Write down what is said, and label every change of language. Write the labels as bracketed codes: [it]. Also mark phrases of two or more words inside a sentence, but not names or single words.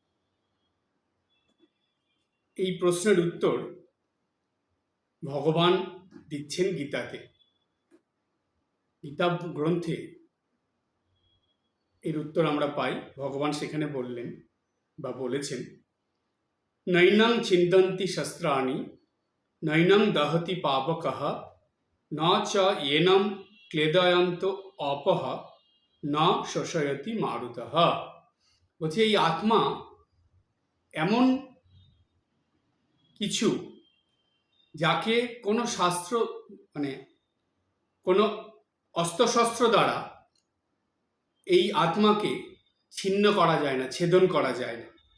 [bn] এই প্রশ্নের উত্তর ভগবান দিচ্ছেন গীতাতে। গীতা গ্রন্থে এর উত্তর আমরা পাই। ভগবান সেখানে বললেন বা বলেছেন, [sa] নৈনং ছিন্দন্তি শস্ত্রাণি নৈনং দহতি পাবকঃ ন চ এনম ক্লেদয়ন্ত অপহ ন শোষয়তি মারুতঃ। [bn] বলছে এই আত্মা এমন কিছু যাকে কোনো শাস্ত্র, মানে কোনো অস্ত্রশস্ত্র দ্বারা এই আত্মাকে ছিন্ন করা যায় না, ছেদন করা যায় না।